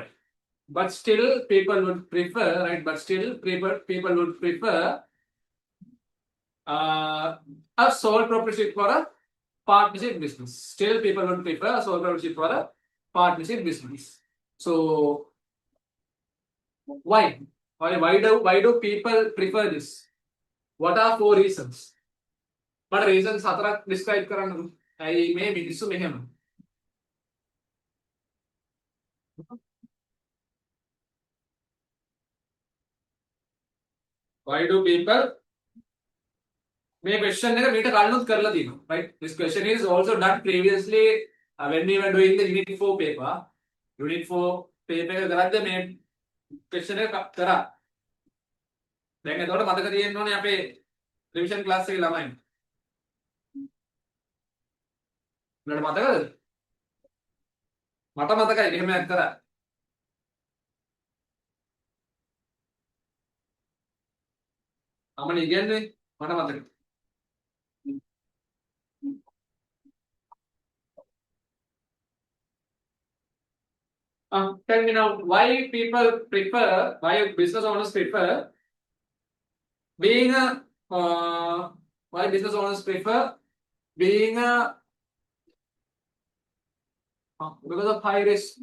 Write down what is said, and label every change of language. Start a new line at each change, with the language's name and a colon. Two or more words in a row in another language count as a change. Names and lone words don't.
English: But still, people would prefer, right? But still, people would prefer uh, a sole proprietorship for a partnership business. Still, people would prefer a sole proprietorship for a partnership business. So, why? Why do people prefer this? What are four reasons? What reasons හතරක් describe කරන්න.
Sinhala: ඇයි මේ මිනිස්සු මෙහෙම?
English: Why do people?
Sinhala: මේ question එක මීට කලිනුත් කරලා තියෙනවා,
English: right? This question is also done previously when we were doing the unit 4 paper. Unit 4 paper
Sinhala: එක කරද්දී මේ question එක කරා. දැන් එතකොට මතක තියෙන්න ඕනේ අපේ
English: revision class
Sinhala: එකේ ළමයි. උනට මතකද? මට මතකයි එහෙම කරා. අමන ඉගෙන්නේ මට මතකයි.
English: Tell me now, why business owners prefer being a, why business owners prefer being a, because of high risk.